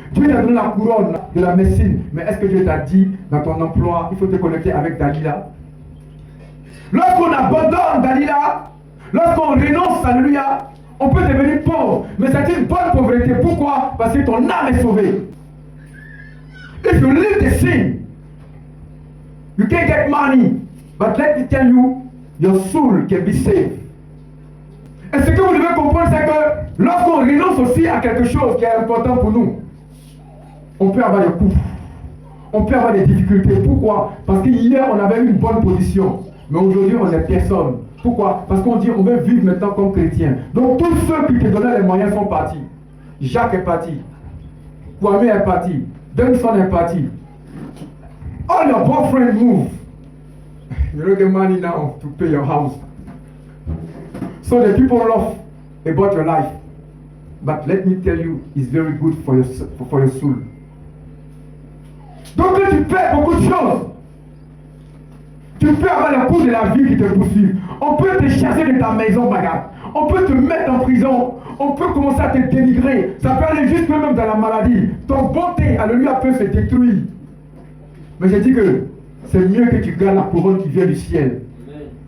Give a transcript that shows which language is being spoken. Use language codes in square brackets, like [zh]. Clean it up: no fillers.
[fr] Dieu t'a donné la couronne de la médecine, mais est-ce que Dieu t'a dit dans ton emploi, il faut te connecter avec Dalila? Lorsqu'on abandonne Dalila, lorsqu'on renonce, alléluia, on peut devenir pauvre, mais c'est une bonne pauvreté. Pourquoi? Parce que ton âme est sauvée. [en] If you live the sin, you can't get money, but let me tell you, your soul can be saved. [fr] Et ce que vous devez comprendre, c'est que lorsqu'on renonce aussi à quelque chose qui est important pour nous, on peut avoir des coups, on peut avoir des difficultés. Pourquoi? Parce qu'hier, on avait une bonne position, mais aujourd'hui, on n'est personne. Pourquoi? Parce qu'on dit on veut vivre maintenant comme chrétien. Donc tous ceux qui te donnaient les moyens sont partis. Jacques est parti, Kwame est parti, Denson est parti. [en] All your boyfriend move. You don't get money now to pay your house. So the people love about your life. But let me tell you, it's very good for your soul. [fr] Donc tu perds beaucoup de choses. Tu peux avoir le coup de la vie qui te poursuit. On peut te chasser de ta maison, bagarre. On peut te mettre en prison. On peut commencer à te dénigrer. Ça peut aller jusque même dans la maladie. Ton bonté, alléluia, peut se détruire. Mais je dis que c'est mieux que tu gardes la couronne qui vient du ciel. Amen.